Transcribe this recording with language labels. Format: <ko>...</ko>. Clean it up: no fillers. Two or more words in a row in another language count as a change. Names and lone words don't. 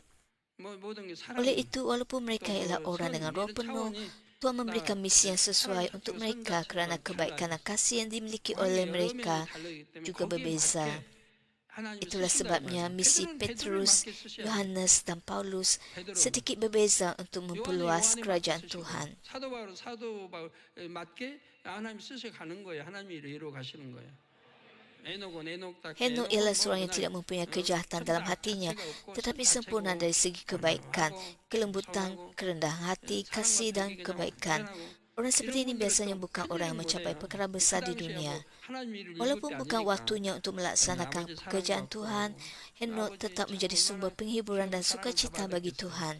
<ms>Oleh itu, walaupun mereka ialah orang dengan roh penuh, Tuhan memberikan misi yang sesuai untuk mereka kerana kebaikan dan kasih yang dimiliki oleh mereka juga berbeza. Itulah sebabnya misi Petrus, Yohanes dan Paulus sedikit berbeza untuk memperluas kerajaan Tuhan.</ms> <ko>사도 바울 맞게 하나님 쓰셔 가는 거예요. 하나님이 이루어 가시는 거예요.</ko> <ms>Henok ialah seorang yang tidak mempunyai kejahatan dalam hatinya, tetapi sempurna dari segi kebaikan, kelembutan, kerendahan hati, kasih dan kebaikan. Orang seperti ini biasanya bukan orang yang mencapai perkara besar di dunia. Walaupun bukan waktunya untuk melaksanakan pekerjaan Tuhan, Henok tetap menjadi sumber penghiburan dan sukacita bagi Tuhan.</ms>